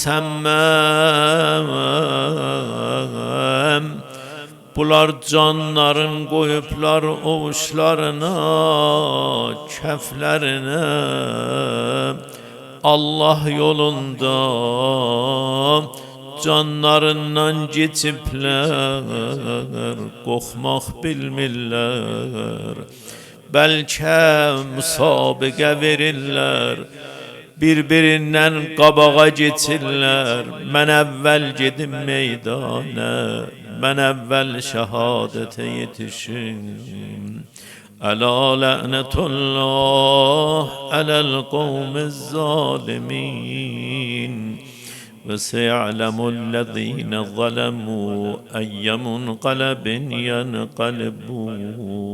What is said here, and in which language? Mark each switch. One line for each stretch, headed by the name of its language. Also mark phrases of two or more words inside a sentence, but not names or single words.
Azerbaijani: musemmem bular canların koyuplar ovuşlarına keflerine Allah yolunda canlarından geçipler korkmak bilmirler belki müsabıqa verirler birbirinden qabağa geçirlər mən əvvəl gedim meydana mən əvvəl şəhadətə yetişim
Arabic: ألا لعنة الله على القوم الظالمين وسيعلم الذين ظلموا أي منقلب ينقلبون.